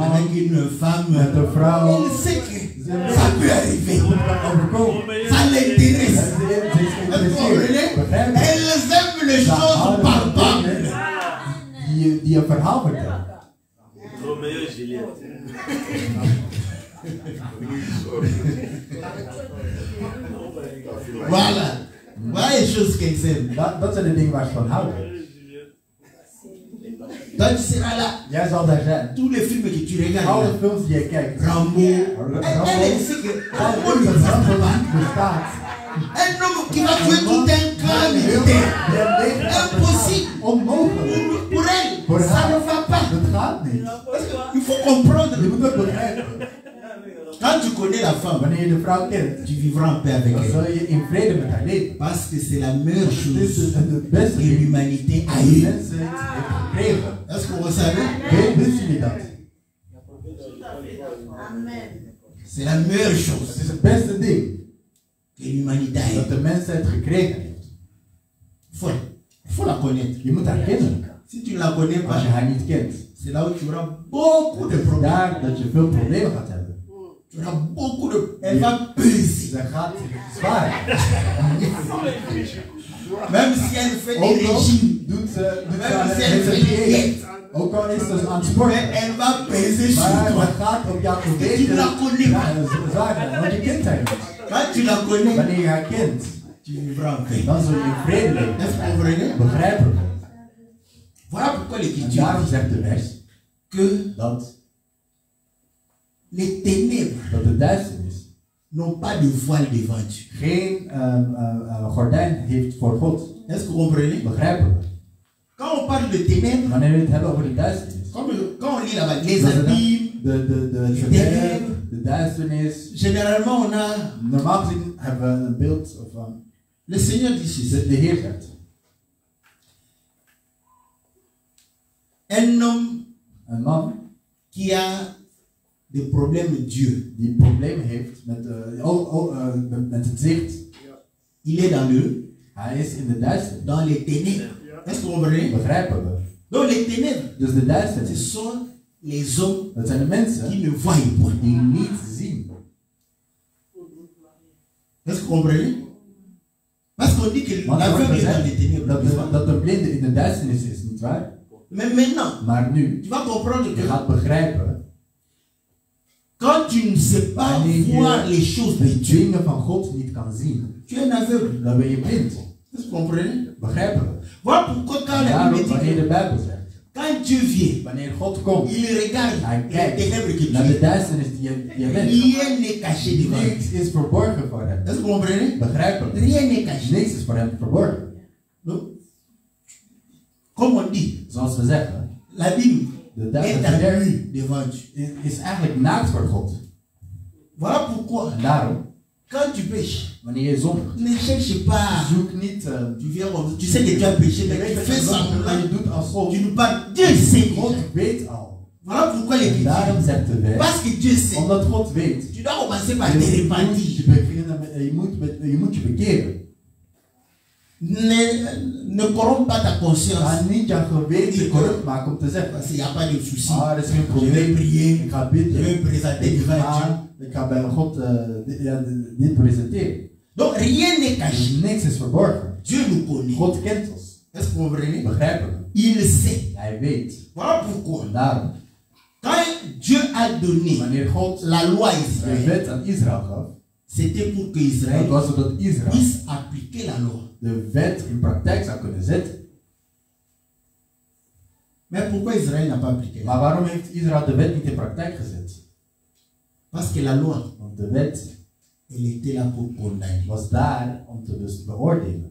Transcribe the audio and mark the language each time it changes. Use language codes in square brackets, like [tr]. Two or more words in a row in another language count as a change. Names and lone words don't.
[fr] avec une femme, [nl] met een vrouw. [fr] elle sait que ça peut arriver. [nl] Overkomen. [fr] Ça l'intéresse. [nl] Ze is [fr] Est-ce que vous comprenez? [nl] geïnteresseerd. Begrijp je? [fr] Elles aiment les [nl] Ze [fr] choses [nl] houden [fr] par [nl] van [fr] bande. [nl] dingen die een verhaal vertellen. [fr] Romeo et Juliette. Voilà. Voilà les choses qu'elles aiment. [nl] Dat zijn de dingen waar ze van houden. [fr] Toi, tu seras là. [nl] Jij zal daar zijn. [fr] Tous les films que tu regardes, [nl] Alle [fr] là, [nl] films die je kijkt. [fr] Rambo, elle sait que Rambo ne existe pas. [nl] Bestaat. [fr] Un homme qui va tuer tout un clan militaire. Impossible. [nl] Onmogelijk. [fr] Pour elle, Pour ça [nl] haar. [fr] ne va pas. [nl] Dat gaat niet. [fr] Il faut comprendre. [nl] Je moet ook begrijpen. [fr] Quand tu connais la femme, [nl] Wanneer je de vrouw kent, [fr] tu vivras en paix avec [nl] dan [fr] elle. [nl] zul je in vrede met haar leven. [fr] Parce que c'est la meilleure [nl] Dit is [fr] chose [nl] het beste [fr] que [nl] ding [fr] l'humanité a [nl] die [fr] eu. [nl] mensen heeft gekregen. [fr] Est-ce que vous savez? [nl] Wisten jullie dat? [fr] C'est la meilleure [nl] Het [fr] chose [nl] is het beste ding [fr] que l'humanité a [nl] dat [fr] eu. [nl] de mensheid gekregen heeft. [fr] Il faut la connaître. [nl] Je moet haar kennen. [fr] Si tu ne la connais [nl] Als [fr] pas, [nl] je haar niet kent, [fr] c'est là où tu auras beaucoup de [nl] het is [fr] problèmes. [nl] daar dat je veel problemen gaat hebben. [fr] Tu auras beaucoup de... Elle va peser. [nl] Ze gaat zwaar. [fr] Même si elle fait des [nl] Ook al [fr] régimes, [nl] doet ze [fr] même si elle [nl] heeft ze [fr] fait des [nl] dieet. [fr] diètes, [nl] Ook al is ze aan het [fr] mais [nl] sporten. [fr] elle va peser sur [nl] Maar [fr] toi. [nl] het gaat op jou [fr] Tu [nl] geweten. [fr] la connais pas. [nl] Ja, zwaar zijn, want je kent haar niet. [fr] Quand tu la connais, [nl] Wanneer je haar kent, [fr] tu vivras en paix. [nl] dan zul je in vrede leven. [fr] Est-ce que vous comprenez? [nl] Begrijpen. [fr] Voilà pourquoi [nl] En [fr] l'Écriture [nl] daarom dit zegt de vers [fr] que [nl] dat [fr] les ténèbres [nl] de duisternis [fr] n'ont pas de voile devant Dieu. [nl] geen gordijn heeft voor God. [fr] Est-ce que vous comprenez? [nl] Begrijpen we? [fr] Quand on parle de ténèbres, [nl] Wanneer we het hebben over de duisternis. [fr] quand on lit là-bas, les [nl] Dat is [fr] abîmes, [nl] de verderf, de duisternis. [fr] généralement on a... [nl] Normaal gezien hebben we een beeld van [fr] Le Seigneur dit ceci. [nl] de Heer zegt. [fr] Un homme [nl] Een man [fr] qui a des problèmes met Dieu, [nl] die problemen heeft met het zicht. [fr] il est dans [nl] Hij is in de duisternis. [fr] dans les ténèbres. Est-ce que vous comprenez? [nl] Begrijpen we? [fr] Donc les ténèbres, [nl] Dus de [fr] ce [nl] duisternis, [fr] sont les hommes [nl] dat zijn de mensen [fr] qui ne voient point. [nl] die niet zien. [fr] Est-ce que vous comprenez? Parce qu'on dit que [nl] Want er wordt [fr] l'aveugle est dans les [nl] gezegd [fr] ténèbres. [nl] dat [fr] n'est-ce pas? [nl] dat de blinde in de duisternis is, niet waar? [fr] Mais maintenant, [nl] Maar nu, [fr] tu vas comprendre [nl] je [fr] que [nl] gaat begrijpen, [fr] quand tu ne sais pas voir les choses de Dieu, [nl] dingen van God niet kan zien, [fr] tu es un aveugle. [nl] dan ben je blind. [fr] Est-ce que vous comprenez? [nl] Begrijpen we? [fr] Voilà pourquoi quand la [nl] Daarom, [fr] Bible [nl] wanneer [fr] dit [nl] de [fr] que [nl] Bijbel zegt, [fr] quand Dieu vient, [nl] wanneer God komt, [fr] il regarde [nl] hij [fr] les [nl] kijkt [fr] ténèbres que tu [nl] naar de [fr] es. [nl] duisternis die je bent. [fr] Rien n'est caché devant lui. [nl] Niks is verborgen voor hem. [fr] Est-ce que vous comprenez? [nl] Begrijpen we? [fr] Rien n'est caché. [nl] Niks is voor hem verborgen. [fr] Donc, comme on dit, [nl] Zoals we zeggen, [fr] la Bible [nl] de [fr] est à [nl] duisternis [fr] nu devant Dieu. [nl] is eigenlijk naakt voor God. [fr] Voilà pourquoi, [nl] En daarom, [fr] quand tu pêches, [nl] wanneer je zondigt, [fr] ne cherche pas. [nl] zoek niet. [fr] Tu viens comme tu sais que tu as péché, mais tu fais [nl] En [fr] semblant. [nl] je doet alsof. [fr] Tu ne parles. Dieu sait. [nl] God weet al. [fr] Voilà pourquoi [nl] En [fr] l'Écriture. [nl] daarom zegt de wet, [fr] Parce que Dieu sait. [nl] omdat God weet, [fr] Tu dois commencer par te [nl] je [fr] repentir. [nl] moet je beginnen met, je moet je bekeren. [fr] Ne corrompt pas ta conscience. [nl] Ga niet jouw geweten corrupt maken om te zeggen. [fr] Parce qu'il n'y a pas de souci. [nl] Er is geen [fr] Je vais [nl] probleem. [fr] prier. [nl] Ik ga [fr] Je [nl] bidden. [fr] vais me présenter devant Dieu. [nl] Ik ga bij God dit presenteren. [fr] Donc rien n'est [nl] Dus [fr] caché. [nl] niks is verborgen. [fr] Dieu nous connaît. [nl] God kent ons. [fr] Est-ce que vous comprenez? [nl] Begrijpen we. [fr] Il sait. [nl] Hij weet. [fr] Voilà pourquoi. [nl] En daarom, [fr] Quand Dieu a donné [nl] wanneer God [fr] la loi à [nl] de Israël, wet aan Israël gaf, [fr] c'était pour que [nl] dat Israël was zodat Israël [fr] puisse appliquer la loi. [nl] de wet in praktijk zou kunnen zetten. [fr] Mais pourquoi Israël n'a pas appliqué la [nl] Maar [fr] loi? [nl] waarom heeft Israël de wet niet in praktijk gezet? [fr] Parce que la loi, [nl] Want de wet [fr] elle était là pour condamner. [nl] was daar om te beoordelen.